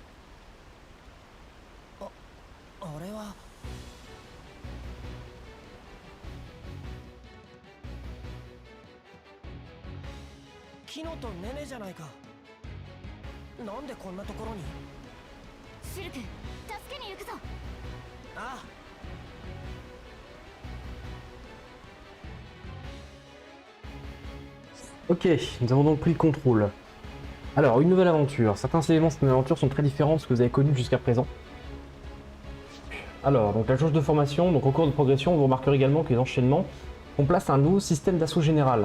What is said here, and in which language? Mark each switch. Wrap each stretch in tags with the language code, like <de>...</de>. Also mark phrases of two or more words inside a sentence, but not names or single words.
<ja>あれはキノとネネじゃないか。なんでこんなところに。シルク、助けに行くぞ。ああ。</ja> <fr>Ok, nous avons donc pris le contrôle. Alors, une nouvelle aventure. Certains éléments de cette nouvelle aventure sont très différents de ce que vous avez connu jusqu'à présent. Alors, donc la jauge de formation, donc au cours de progression, vous remarquerez également que les enchaînements font place à un nouveau système d'assaut général.</fr>